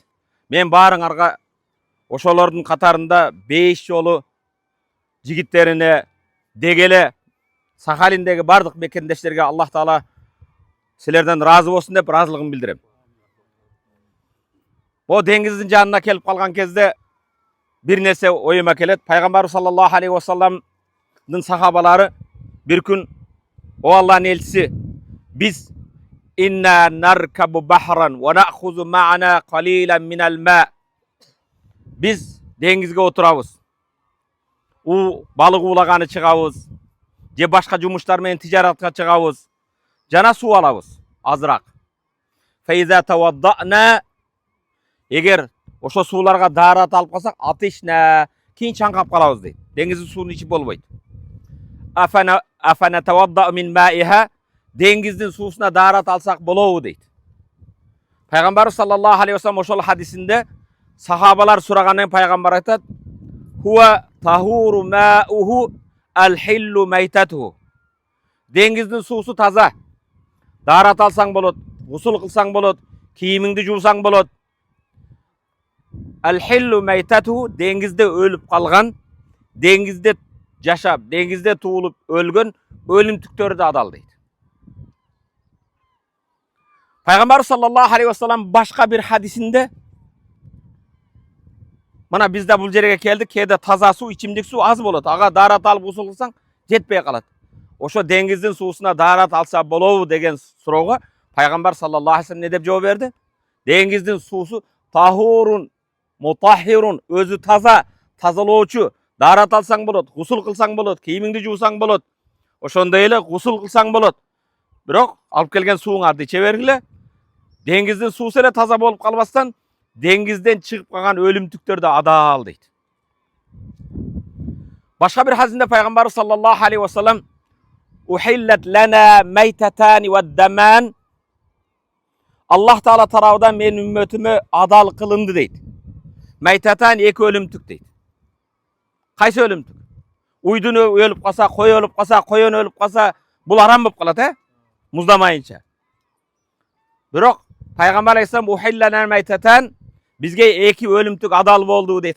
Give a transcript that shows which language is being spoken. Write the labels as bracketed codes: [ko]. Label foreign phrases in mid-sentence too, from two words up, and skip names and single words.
[ky] Мен баарыңарга ошолордун катарында 5 жолу жигиттерине дегеле Сахалиндеги бардык мекендештерге Аллах Таала силерден разы болсын деп разылыгын билдирем. О деңиздин жанына келип калган кезде бир нерсе оюма келет. Пайгамбар [ar] صلى الله عليه وسلم [ky] сахабалары бир күн о Аллахтын элчиси, биз [ar] إنا نركب بحرا ونأخذ معنا قليلا من الماء. [ky] Биз деңизге отурабыз. Балык уулаганы чыгабыз. Же башка жумуштар менен тижаратка чыгабыз. Жана суу алабыз, азыраак. [ar] فإذا توضأنا, [ky] эгер ошо сууларга даарат алып калсак, атышна, кийин чаңкап калабыз дейт. Деңиздин суунун ичип болбойт. [ar] أفنتوضأ من مائه, [ky] деңиздин суусуна даарат алсак болобу дейт. Пайгамбар [ar] صلى الله عليه وسلم [ky] ошол хадисинде сахабалар сурагандан пайгамбар айтат: [ar] "هو الطهور ماؤه الحل ميتته." [ky] Деңиздин суусу таза. Даарат алсаң болот, гусул кылсаң болот, кийимиңди жуусаң болот. [ar] الحل ميتته, [ky] деңизде өлүп калган, деңизде жашап, деңизде туулуп өлгөн өлүмтүктөр да адал дейт. Пайгамбар [ar] صلى الله عليه وسلم [ky] башка бир хадисинде мына бизде бул жерге келдик, кээде таза суу, ичимдик суу аз болот. Ага даарат алып гусул кылсаң жетпей калат. Ошо деңиздин суусуна даарат алса болобу деген суроого Пайгамбар [ar] صلى الله عليه وسلم [ky] не деп жооп берди? Деңиздин суусу [ar] طهور مطهر, [ky] өзү таза, тазалоочу. Даарат алсаң болот, гусул кылсаң болот, кийимиңди жуусаң болот. Ошондой эле гусул кылсаң болот. Бирок алып келген сууңарды иче бергиле. Деңиздин суусу эле таза болуп калбастан, деңизден чыгып калган өлүмтүктөр да адал дейт. Башка бир хадисинде Пайгамбар [ar] صلى الله عليه وسلم أحلت لنا ميتتان ودمان, [ky] Аллах Таала тарабынан менин үммөтүмө адал кылынды дейт. Майтатан 2 өлүмтүк дейт. Кайсы өлүмтүк? Уйдун өлүп калса, кой өлүп калса, коен өлүп калса, бул арам болуп калат, муздамайынча. Бирок Пайгамбар алейхиссалам [ar] أحل لنا ميتتان, [ky] бизге 2 өлүмтүк адал болду дейт.